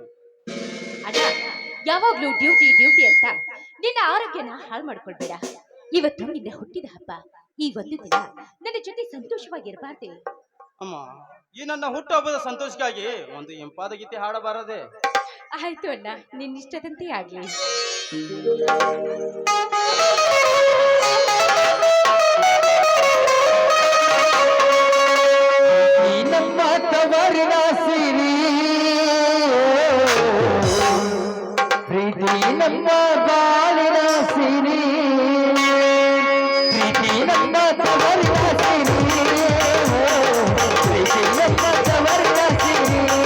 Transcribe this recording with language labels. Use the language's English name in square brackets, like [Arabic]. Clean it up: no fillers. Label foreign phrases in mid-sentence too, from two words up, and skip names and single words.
[Kannada] ಅಣ್ಣ, ಯಾವಾಗ್ಲೂ ಡ್ಯೂಟಿ ಡ್ಯೂಟಿ ಅಂತ ನಿನ್ನ ಆರೋಗ್ಯನ ಹಾಳು ಮಾಡ್ಕೊಳ್ಬೇಡ. ಇವತ್ತು ನಿನ್ನ ಹುಟ್ಟಿದ ಹಬ್ಬ. ಈ ಒಂದು ದಿನ ನನ್ನ ಜೊತೆ ಸಂತೋಷವಾಗಿರಬಾರ್ದೆ? ಅಮ್ಮ, ಈ ನನ್ನ ಹುಟ್ಟುಹಬ್ಬದ ಸಂತೋಷಕ್ಕಾಗಿ ಒಂದು ಇಂಪಾದ ಗೀತೆ ಹಾಡಬಾರದೆ? ಆಯ್ತು ಅಣ್ಣ, ನಿನ್ನಿಷ್ಟದಂತೆ ಆಗ್ಲಿ. ನಮ್ಮ ತವರಿನ ಸಿರಿ ಪ್ರೀತಿ, ನಮ್ಮ ಬಾಳಿನ ಸಿರಿ ಪ್ರೀತಿ, ನಮ್ಮ ತವರಿನ ಸಿರಿ ಪ್ರೀತಿ, ನಮ್ಮ ತವರಿನ ಸಿರಿ